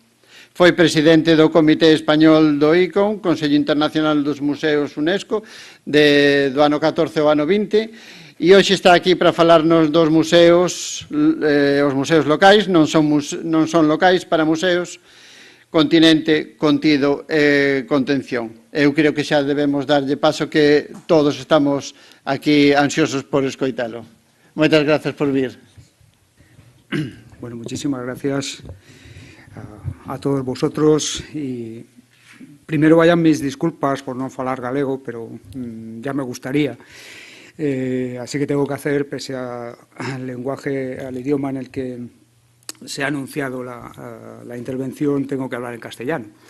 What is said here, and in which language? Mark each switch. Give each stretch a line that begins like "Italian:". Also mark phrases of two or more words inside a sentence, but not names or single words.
Galician: Foi presidente do Comité Español do ICON, Consello Internacional dos Museos UNESCO, do ano 14 ao ano 20, e hoxe está aquí para falarnos dos museos, os museos locais, non son locais para museos, continente, contido e contención. Eu creo que xa debemos darlle paso que todos estamos aquí ansiosos por escoitalo. Moitas grazas por vir.
Spanish: Bueno, muchísimas gracias a todos vosotros y primero vayan mis disculpas por no
Galician: falar galego,
Spanish: pero ya me gustaría. Así que tengo que hacer, pese al lenguaje, al idioma en el que se ha anunciado la intervención, tengo que hablar en castellano.